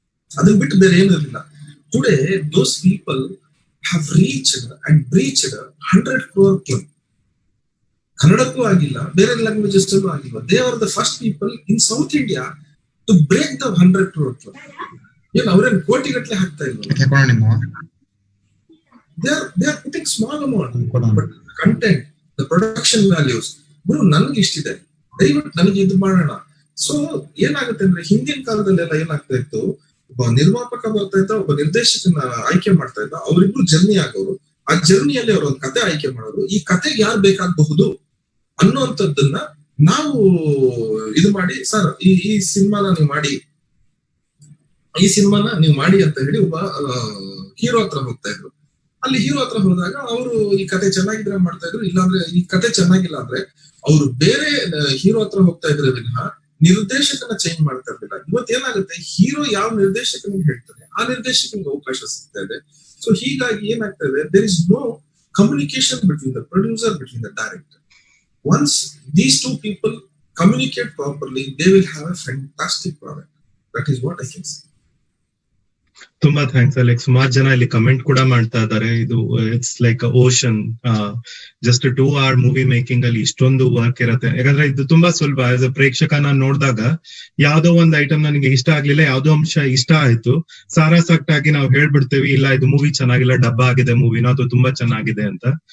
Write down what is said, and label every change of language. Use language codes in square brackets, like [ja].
[kn] ಅದನ್ನ ಬಿಟ್ಟು ಬೇರೆ ಏನೂ ಇರಲಿಲ್ಲ. [en] Today those people have reached and breached 100 crore club. [kn] ಕನ್ನಡಕ್ಕೂ ಆಗಿಲ್ಲ, ಬೇರೆ ಲ್ಯಾಂಗ್ವೇಜಸ್ ಅಲ್ಲೂ ಆಗಿಲ್ಲ. [en] They are the first people in South India to break the 100 crore club. [kn] ಏನ್ ಅವ್ರೇನ್ ಕೋಟಿಗಟ್ಟಲೆ ಹಾಕ್ತಾ ಇಲ್ಲ. [en] They are putting small amount, but content, the production values, [kn] ಗುರು ನನ್ಗೆ ಇಷ್ಟಿದೆ, ದಯವಿಟ್ಟು ನನಗೆ ಇದು ಮಾಡೋಣ. ಸೊ ಏನಾಗುತ್ತೆ ಅಂದ್ರೆ, ಹಿಂದಿನ ಕಾಲದಲ್ಲೆಲ್ಲ ಏನಾಗ್ತಾ ಇತ್ತು, ಒಬ್ಬ ನಿರ್ಮಾಪಕ ಬರ್ತಾ ಇದ್ದ, ಒಬ್ಬ ನಿರ್ದೇಶಕನ ಆಯ್ಕೆ ಮಾಡ್ತಾ ಇದ್ದ, ಅವರಿಬ್ರು ಜರ್ನಿ ಆಗೋರು. ಆ ಜರ್ನಿಯಲ್ಲಿ ಅವ್ರ ಒಂದು ಕತೆ ಆಯ್ಕೆ ಮಾಡೋರು. ಈ ಕತೆಗೆ ಯಾರು ಬೇಕಾಗಬಹುದು ಅನ್ನುವಂಥದ್ದನ್ನ ನಾವು ಇದು ಮಾಡಿ, ಸರ್ ಈ ಸಿನಿಮಾನ ನೀವು ಮಾಡಿ, ಈ ಸಿನಿಮಾನ ನೀವು ಮಾಡಿ ಅಂತ ಹೇಳಿ ಒಬ್ಬ ಹೀರೋ ಹತ್ರ ಹೋಗ್ತಾ ಇದ್ರು. ಅಲ್ಲಿ ಹೀರೋ ಹತ್ರ ಹೋದಾಗ ಅವರು ಈ ಕತೆ ಚೆನ್ನಾಗಿದ್ರೆ ಮಾಡ್ತಾ ಇದ್ರು, ಇಲ್ಲಾಂದ್ರೆ ಈ ಕತೆ ಚೆನ್ನಾಗಿಲ್ಲ ಅಂದ್ರೆ ಅವರು ಬೇರೆ ಹೀರೋ ಹತ್ರ ಹೋಗ್ತಾ ಇದ್ರೆ ವಿನಃ ನಿರ್ದೇಶಕನ ಚೇಂಜ್ ಮಾಡ್ತಾ ಇರ್ಲಿಲ್ಲ. ಇವತ್ತೇನಾಗುತ್ತೆ, ಹೀರೋ ಯಾವ ನಿರ್ದೇಶಕನಿಗೆ ಹೇಳ್ತಾರೆ ಆ ನಿರ್ದೇಶಕನಿಗೆ ಅವಕಾಶ ಸಿಗ್ತಾ ಇದೆ. [en] so [kn] ಹೀಗಾಗಿ ಏನಾಗ್ತಾ ಇದೆ, [en] There is no communication between the producer, between the director. Once these two people communicate properly, they will have a fantastic product. That is what I can say. [kn] ತುಂಬಾ ಥ್ಯಾಂಕ್ಸ್ ಅಲೆಕ್ಸ್. ಸುಮಾರು ಜನ ಇಲ್ಲಿ comment ಕೂಡ ಮಾಡ್ತಾ ಇದ್ದಾರೆ. ಇದು [en] It's like ocean. [kn] Just 2 hour movie making ಅಲ್ಲಿ ಇಷ್ಟೊಂದು ವರ್ಕ್ ಇರತ್ತೆ. ಯಾಕಂದ್ರೆ ಇದು ತುಂಬಾ ಸುಲಭ. ಆಸ್ ಅ ಪ್ರೇಕ್ಷಕ ನಾನು ನೋಡಿದಾಗ ಯಾವ್ದೋ ಒಂದ್ ಐಟಮ್ ನನಗೆ ಇಷ್ಟ ಆಗ್ಲಿಲ್ಲ, ಯಾವ್ದೋ ಅಂಶ ಇಷ್ಟ ಆಯ್ತು, ಸಾರಾಸಕ್ಟಾಗಿ ನಾವು ಹೇಳ್ಬಿಡ್ತೇವೆ, ಇಲ್ಲ ಇದು ಮೂವಿ ಚೆನ್ನಾಗಿಲ್ಲ, ಡಬ್ಬ ಆಗಿದೆ ಮೂವಿನ, ಅದು ತುಂಬಾ ಚೆನ್ನಾಗಿದೆ ಅಂತ.